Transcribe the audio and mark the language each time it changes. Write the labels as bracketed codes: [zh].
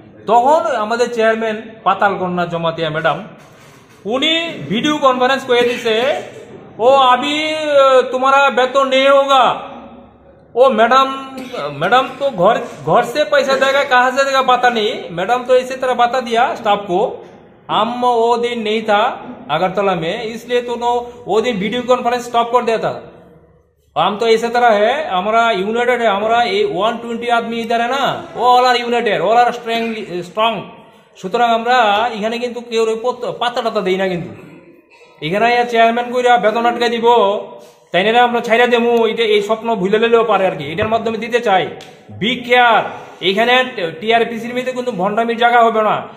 [bn] তখন আমাদের চেয়ারম্যান পাতাল কন্যা জমাতিয়া ম্যাডাম উনি ভিডিও कॉन्फ्रेंस করে দিছে, ও [hi] अभी तुम्हारा वेतन नहीं होगा। ओ मैडम तो घर से पैसा देगा, कहाँ से देगा पता नहीं। मैडम तो इसी तरह बता दिया स्टाफ को, हम वो दिन नहीं था अगरतला में, इसलिए तो वो दिन वीडियो कॉन्फ्रेंस स्टॉप कर दिया था। हम तो इसी तरह है, हमारा यूनाइटेड है, हमारा 120 आदमी इधर है ना, वो [en] All are united, all are strong. [bn] সুতরাং আমরা এখানে কিন্তু কেউ পাতা টাতা দিই না, কিন্তু এখানে চেয়ারম্যান কইরা বেতন আটকাই দিব তাই না, আমরা ছাইরা দেবো। এটা এই স্বপ্ন ভুলে লেলেও পারে আর কি, এটার মাধ্যমে দিতে চাই। [en] be care, [bn] এখানে টিআরপিসির মধ্যে কিন্তু ভণ্ডামির জায়গা হবে না।